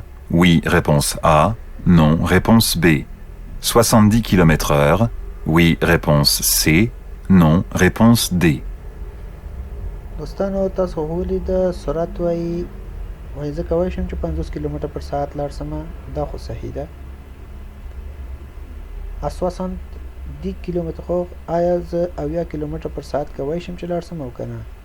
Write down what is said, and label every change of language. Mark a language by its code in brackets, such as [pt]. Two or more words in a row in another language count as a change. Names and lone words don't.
[fr] Oui, réponse A. Non, réponse B. 70 km/h. Oui, réponse C. Non, réponse D. [ps] دوستانو تاسو ولید سرعت وایي زه کولی شم چې 50 کیلومتر پر ساعت لاړ شم دا خو صحیح ده 70 کیلومتر خو آیا زه 70 کیلومتر پر ساعت کولی شم چې لاړ شم او که نه